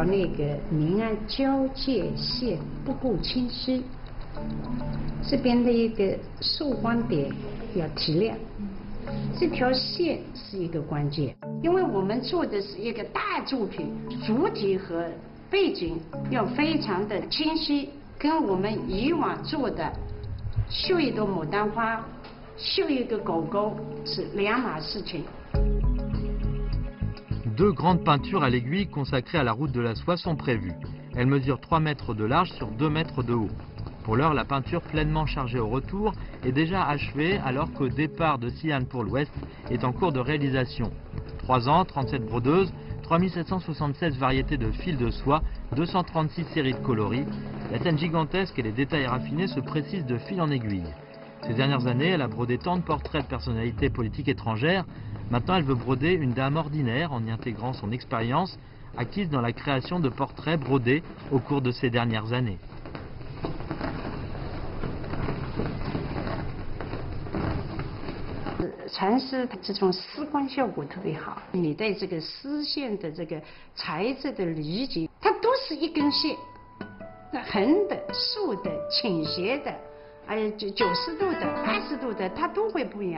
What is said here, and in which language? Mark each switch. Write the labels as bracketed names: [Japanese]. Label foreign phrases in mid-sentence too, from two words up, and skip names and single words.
[Chinese] 那个明暗交界线不够清晰，这边的一个受光点要提亮，这条线是一个关键，因为我们做的是一个大作品，主体和背景要非常的清晰，跟我们以往做的绣一朵牡丹花、绣一个狗狗是2码事情。 [French] 2 grandes peintures à l'aiguille consacrées à la route de la soie sont prévues. Elles mesurent 3 mètres de large sur 2 mètres de haut. Pour l'heure, la peinture pleinement chargée au retour est déjà achevée alors qu'au départ de Xi'an pour l'ouest est en cours de réalisation. 3 ans, 37 brodeuses, 3776 variétés de fils de soie, 236 séries de coloris. La scène gigantesque et les détails raffinés se précisent de fil en aiguille. Ces dernières années, elle a brodé tant de portraits de personnalités politiques étrangères. Maintenant, elle veut broder une dame ordinaire en y intégrant son expérience acquise dans la création de portraits brodés au cours de ces dernières années. [Chinese] 蚕丝它这种丝光效果特别好，你对这个丝线的这个材质的理解，它都是一根线，那横的、竖的、倾斜的，还有90度的、80度的，它都会不一样。